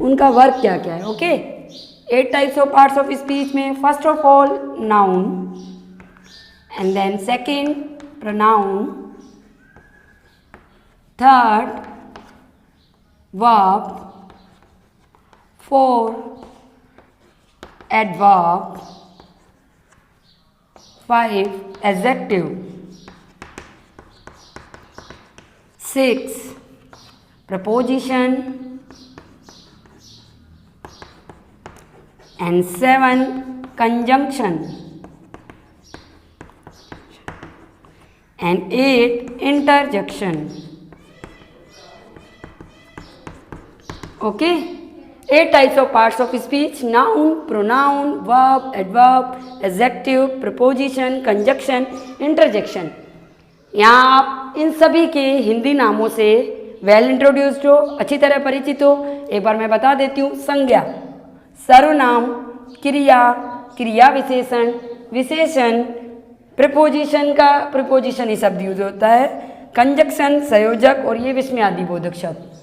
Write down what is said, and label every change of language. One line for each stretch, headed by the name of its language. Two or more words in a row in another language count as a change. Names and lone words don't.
Hindi: उनका वर्क क्या क्या है।
English: Okay, 8 types of parts of speech में first of all noun, and then second pronoun, third verb, 4 adverb, 5 adjective, 6 preposition, and 7 conjunction, and 8 interjection. Okay, 8 types of parts of speech: noun, pronoun, verb, adverb, adjective, preposition, conjunction, interjection.
Hindi: यहाँ आप इन सभी के हिंदी नामों से
English: well introduced
Hindi: हो, अच्छी तरह परिचित हो। एक बार मैं बता देती हूँ। संज्ञा, सर्वनाम, क्रिया, क्रिया विशेषण, विशेषण, प्रिपोजिशन का प्रिपोजिशन ही शब्द यूज होता है, कंजक्शन, संयोजक, और ये विस्मयादि बोधक शब्द।